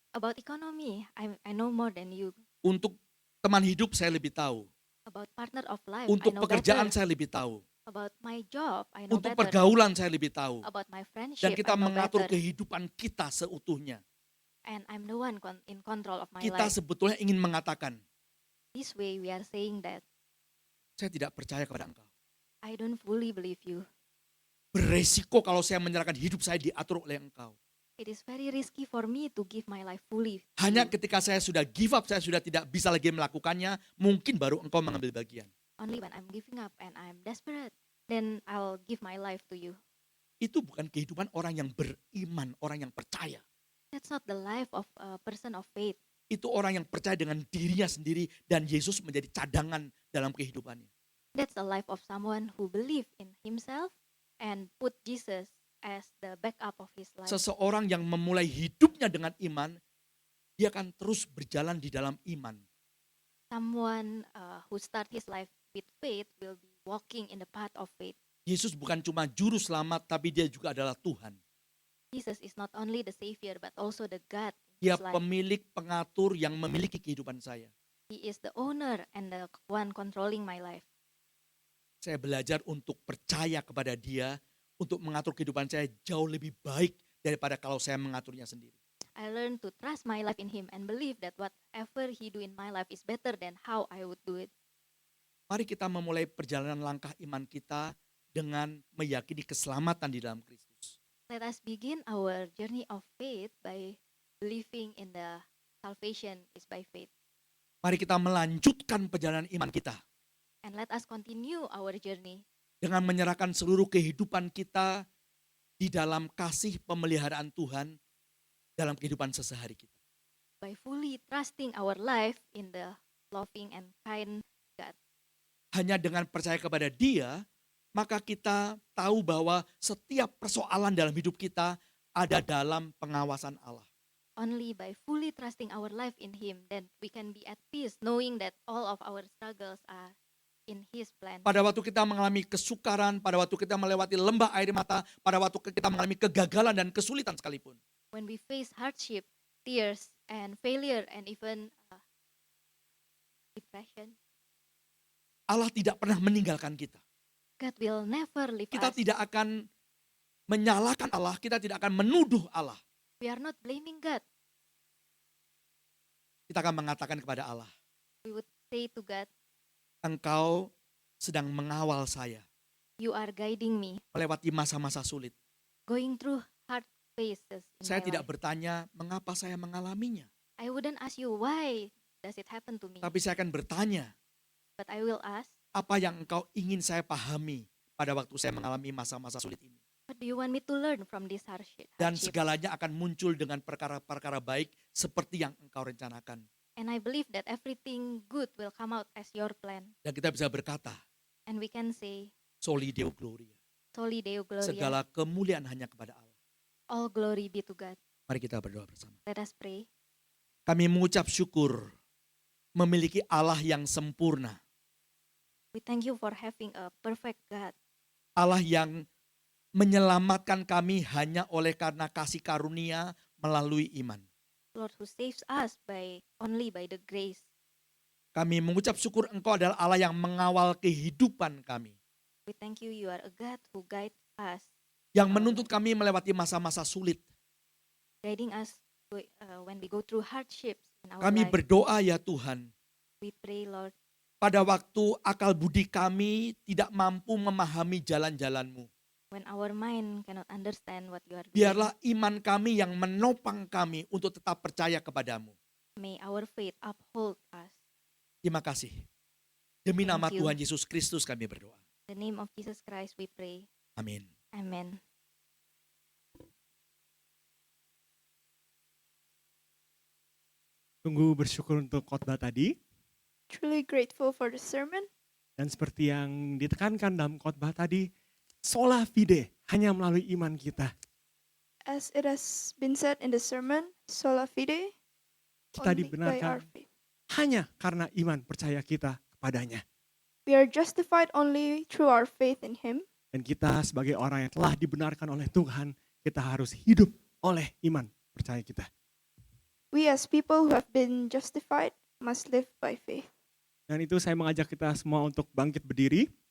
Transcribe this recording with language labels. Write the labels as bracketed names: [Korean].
[English] About economy, I know more than you. [Indonesian] Untuk teman hidup saya lebih tahu. [English] About partner of life, [Indonesian] Untuk [English] I know [Indonesian] pekerjaan [English] better. [Indonesian] saya lebih tahu. [English] About my job, I know [Indonesian] Untuk [English] better. [Indonesian] pergaulan saya lebih tahu. [English] About my [Indonesian] Dan [English] friendship, [Indonesian] kita [English] I know [Indonesian] mengatur [English] better. [Indonesian] kehidupan kita seutuhnya. [English] And I'm the one in control of my [Indonesian] Kita [English] life. [Indonesian] sebetulnya ingin mengatakan, [English] This way we are saying that [Indonesian] saya tidak percaya kepada engkau. [English] I don't fully believe you. [Indonesian] Beresiko kalau saya menyerahkan hidup saya diatur oleh engkau. [English] It is very risky for me to give my life fully. to [Indonesian] Hanya [English] you. [Indonesian] ketika saya sudah [English] give up, [Indonesian] saya sudah tidak bisa lagi melakukannya, mungkin baru engkau mengambil bagian. [English] Only when I'm giving up and I'm desperate, then I'll give my life to you. [Indonesian] Itu bukan kehidupan orang yang beriman, orang yang percaya. [English] That's not the life of a person of faith. [Indonesian] Itu orang yang percaya dengan dirinya sendiri dan Yesus menjadi cadangan dalam kehidupannya. [English] That's the life of someone who believe in himself and put Jesus as the backup of his life. [Indonesian] Seseorang yang memulai hidupnya dengan iman, dia akan terus berjalan di dalam iman. [English] Someone who start his life with faith will be walking in the path of faith. [Indonesian] Yesus bukan cuma juru selamat, tapi dia juga adalah Tuhan. [English] Jesus is not only the savior but also the God in his life. [Indonesian] pemilik, pengatur yang memiliki kehidupan saya. [English] He is the owner and the one controlling my life. [Indonesian] Saya belajar untuk percaya kepada dia, untuk mengatur kehidupan saya jauh lebih baik daripada kalau saya mengaturnya sendiri. [English] I learned to trust my life in him and believe that whatever he do in my life is better than how I would do it. [Indonesian] Mari kita memulai perjalanan langkah iman kita dengan meyakini keselamatan di dalam Kristus. [English] Let us begin our journey of faith by believing in the salvation is by faith. [Indonesian] Mari kita melanjutkan perjalanan iman kita [English] And let us continue our journey [Indonesian] dengan menyerahkan seluruh kehidupan kita di dalam kasih pemeliharaan Tuhan dalam kehidupan sehari kita. [English] by fully trusting our life in the loving and kind God. [Indonesian] Hanya dengan percaya kepada dia, maka kita tahu bahwa setiap persoalan dalam hidup kita ada dalam pengawasan Allah. [English] Only by fully trusting our life in him, then we can be at peace knowing that all of our struggles are in his plan. [Indonesian] Pada waktu kita mengalami kesukaran, pada waktu kita melewati lembah air mata, pada waktu kita mengalami kegagalan dan kesulitan sekalipun. [English] When we face hardship, tears, and failure, and even depression, [Indonesian] Allah tidak pernah meninggalkan kita. [English] God will never leave [Indonesian] Kita tidak akan menyalahkan Allah, kita tidak akan menuduh Allah. [English] We are not blaming God. [Indonesian] Kita akan mengatakan kepada Allah, [English] We would say to God, [Indonesian] Engkau sedang mengawal saya [English] you are guiding me, [Indonesian] melewati masa-masa sulit. [English] going through hard phases in [Indonesian] Saya [English] my [Indonesian] tidak [English] life. [Indonesian] bertanya mengapa saya mengalaminya. [English] I wouldn't ask you why does it happen to me, [Indonesian] Tapi saya akan bertanya, [English] but I will ask, [Indonesian] apa yang engkau ingin saya pahami pada waktu saya mengalami masa-masa sulit ini. [English] what do you want me to learn from this hardship? [Indonesian] Dan segalanya akan muncul dengan perkara-perkara baik seperti yang engkau rencanakan. [English] And I believe that everything good will come out as your plan. [Indonesian] Dan kita bisa berkata, [English] And we can say, [Latin] Soli Deo Gloria. Soli Deo Gloria, [Indonesian] Segala kemuliaan hanya kepada Allah. [English] all glory be to God. [Indonesian] Mari kita berdoa bersama. [English] Let us pray. [Indonesian] Kami mengucap syukur memiliki Allah yang sempurna. [English] We thank you for having a perfect God. [Indonesian] Allah yang menyelamatkan kami hanya oleh karena kasih karunia melalui iman. [English] Lord who saves us only by the grace. [Indonesian] Kami mengucap syukur Engkau adalah Allah yang mengawal kehidupan kami. [English] We thank you, you are a God who guides us, [Indonesian] yang menuntut kami melewati masa-masa sulit. [English] guiding us when we go through hardships in our [Indonesian] Kami [English] life. [Indonesian] berdoa ya Tuhan, [English] We pray, Lord, [Indonesian] pada waktu akal budi kami tidak mampu memahami jalan-jalan-Mu. [English] when our mind cannot understand what you are doing, [Indonesian] Biarlah iman kami yang menopang kami untuk tetap percaya kepadamu. [English] may our faith uphold us. [Indonesian] Terima kasih. Demi [English] Thank [Indonesian] nama [English] you. [Indonesian] Tuhan Yesus Kristus kami berdoa. [English] In the name of Jesus Christ we pray. [Indonesian] Amin. [English] Amen. [Indonesian] Sungguh bersyukur untuk khotbah tadi. [English] Truly grateful for the sermon. [Indonesian] Dan seperti yang ditekankan dalam khotbah tadi, sola fide, hanya melalui iman kita. [English] As it has been said in the sermon, sola fide, [Indonesian] Kita [English] only by our [Indonesian] dibenarkan [English] faith. [Indonesian] hanya karena iman percaya kita kepadanya. [English] We are justified only through our faith in Him. [Indonesian] Dan kita sebagai orang yang telah dibenarkan oleh Tuhan, kita harus hidup oleh iman percaya kita. [English] We as people who have been justified must live by faith. [Indonesian] Dan itu saya mengajak kita semua untuk bangkit berdiri.